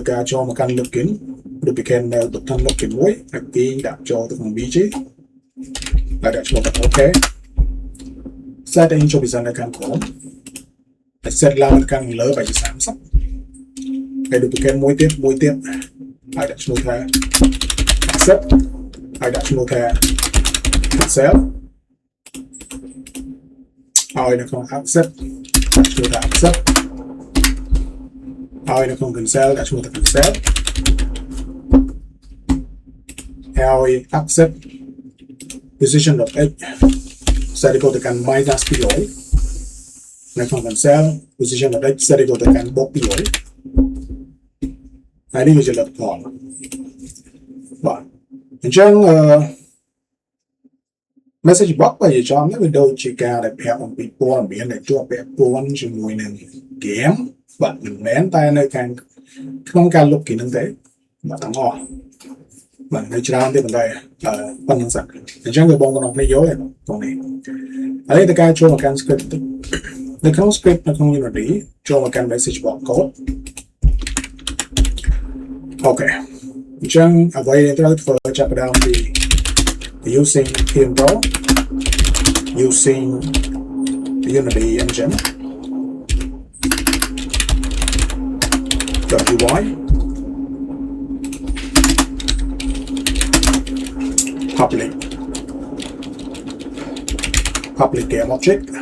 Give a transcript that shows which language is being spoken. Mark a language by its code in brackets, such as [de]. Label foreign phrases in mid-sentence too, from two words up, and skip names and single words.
[km] ការចូលមកកាន់ login ដូចពីគេនៅប៊ូតុន login មួយហើយទីដាក់ចូលទៅក្នុង BG ហើយដាក់ឈ្មោះថា [en] OK setting [km] ចូលពីនៅខាងក្រោមហើយ set ឡើងខាងលើបែរជា30ហើយដូចពីគេមួយទៀតហើយដាក់ឈ្មោះថា accept ហើយដាក់ឈ្មោះថា cancel ហើយនៅក្នុង accept ដាក់ឈ្មោះថា accept ហើយនៅក្នុង cancel ដាក់ឈ្មោះថា cancel ហើយ [en] accept position of x set [km] ទៅកាន់ [en] minus 200 [km] នៅក្នុង [en] cancel position of x set [km] ទៅកាន់ -200 ហើយនេះគឺជាលទ្ធផលបាទអញ្ចឹង [en] message box [km] បើនិយាយចំវាដូចជាការដែល ប្រាប់អំពីព័ត៌មានដែលជាប់ពាក់ព័ន្ធជាមួយនឹង game បាទមិនមែនតែនៅខាងក្នុងការលុបគេនឹងទេបាទទាំងអស់បាទនៅច្រើនទេប៉ុន្តែប៉ុណ្្នឹងសិនអញ្ចឹងគឺបងប្អូនគ្នាយល់ទេបងនេះហើយតើការចូលមកកាន់ script នៅក្នុង script នៅក្នុង Unity ចូលមកកាន់ [en] message box code [km] អូខេអញ្ចឹងអ្វីដែលត្រូវធ្វើចាប់ផ្ដើមពី [en] using Pro using Unity engine .ui public game object